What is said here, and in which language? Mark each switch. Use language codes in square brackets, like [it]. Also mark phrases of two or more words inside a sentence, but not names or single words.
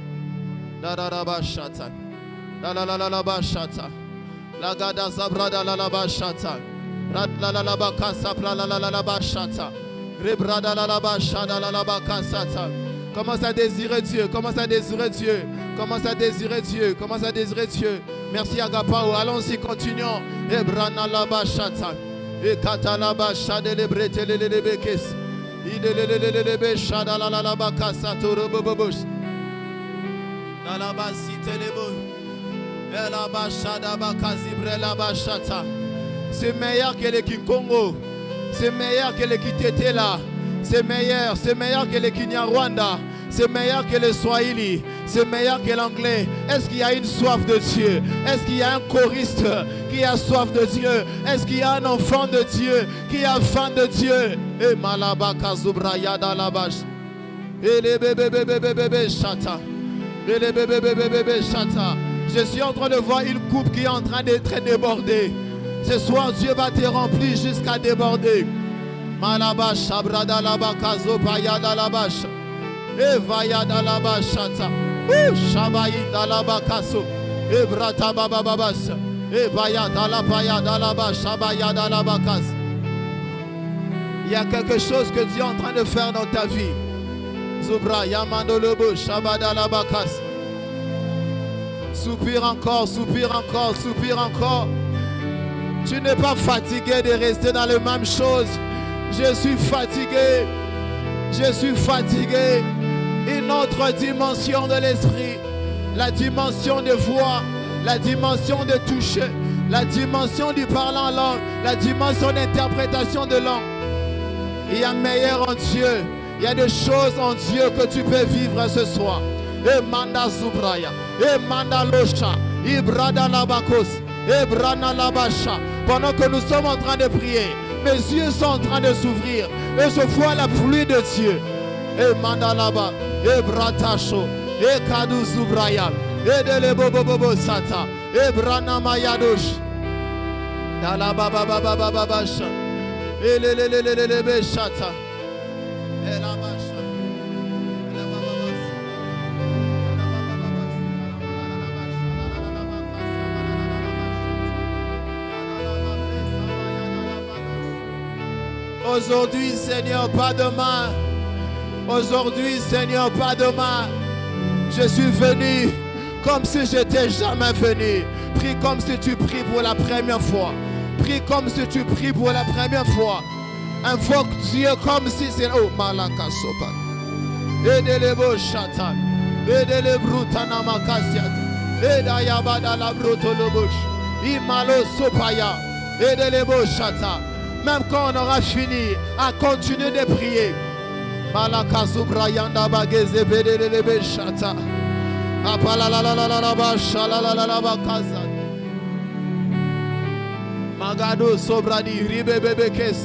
[fr] Commence à désirer Dieu, commence à désirer Dieu, commence à désirer Dieu, commence à désirer Dieu. Merci Agapao, allons-y, continuons. Ebrana la bachata, e katala bachade le bretele le bekes, ide le bechada la bakasa toro bobobosh. La la basite le bo, e la bachada bakazi bre la bachata. C'est meilleur que le Kikongo, c'est meilleur que le Kitetela. C'est meilleur que le Kinyarwanda, c'est meilleur que le Swahili, c'est meilleur que l'anglais. Est-ce qu'il y a une soif de Dieu? Est-ce qu'il y a un choriste qui a soif de Dieu? Est-ce qu'il y a un enfant de Dieu qui a faim de Dieu? Et Malabaka Zubrayada Labash. Et les bébés chata. Et les bébés chata. Je suis en train de voir une coupe qui est en train d'être débordée. Ce soir, Dieu va te remplir jusqu'à déborder. Malabash, Abrada Labakazo, Payada Labash, Evayada Labashata, Shabayinda Labakaso, Ebrata Babababas, Et baya dalabaya dalaba shabaya dalabakas. Il y a quelque chose que Dieu est en train de faire dans ta vie. Zubra yamandolobo shabadalabakas. Soupire encore, soupire encore, soupire encore. Tu n'es pas fatigué de rester dans les mêmes choses. Je suis fatigué. Je suis fatigué. Une autre dimension de l'esprit. La dimension de voix. La dimension de toucher. La dimension du parler en langue. La dimension d'interprétation de langue. Il y a meilleur en Dieu. Il y a des choses en Dieu que tu peux vivre ce soir. Et manda zubraya. Et manda losha. Ibrada labakos. Et brana labasha. Pendant que nous sommes en train de prier, mes yeux sont en train de s'ouvrir. Et je vois la pluie de Dieu. Et manda laba. Et bratacho. Et kadou zubraya. Et de lebobobobo sata. Et brana mayadosh. Dalabababababasha. Et le beshata. Et la basha. Aujourd'hui, Seigneur, pas demain. Aujourd'hui, Seigneur, pas demain. Je suis venu comme si j'étais jamais venu. Prie comme si tu pries pour la première fois. Prie comme si tu pries pour la première fois. Invoque Dieu comme si c'est... Oh, malaka sopa. Edelebo shatan. Edele brutana makasiat. Edayabada la brutolobush. Imalo sopaya. Edelebo shata. Même quand on aura fini, à continuer de prier. Malaka subrayanda bageze bedelebe shata. Apala la la la la la ba shala la la la ba kaza. Magado sobradi ribe bebe kesa.